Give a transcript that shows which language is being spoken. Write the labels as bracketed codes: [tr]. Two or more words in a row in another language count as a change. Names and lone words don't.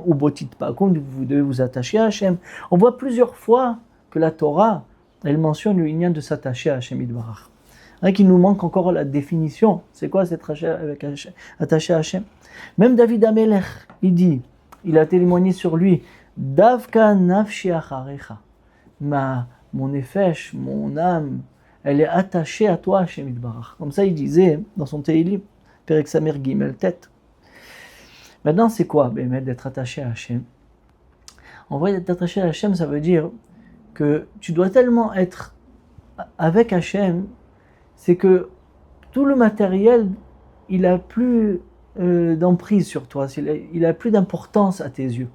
[he] ובו תדבקון, [fr] vous devez vous attacher à Hachem. On voit plusieurs fois que la Torah, elle mentionne le inyan de s'attacher à [he] השם יתברך. [fr] Qu'il nous manque encore la définition. C'est quoi s'être attaché à Hachem? Même David Amelech, il a témoigné sur lui. [he] דבקה נפשי אחריך. [fr] Mon nefesh, mon âme, elle est attachée à toi, [he] השם יתברך. [fr] Comme ça, il disait dans son Teilim, [he] פרק סמך גימל טית. [fr] Maintenant, c'est quoi d'être attaché à Hachem? En vrai, d'être attaché à Hachem, ça veut dire que tu dois tellement être avec Hachem, c'est que tout le matériel, il a plus d'emprise sur toi, il a plus d'importance à tes yeux.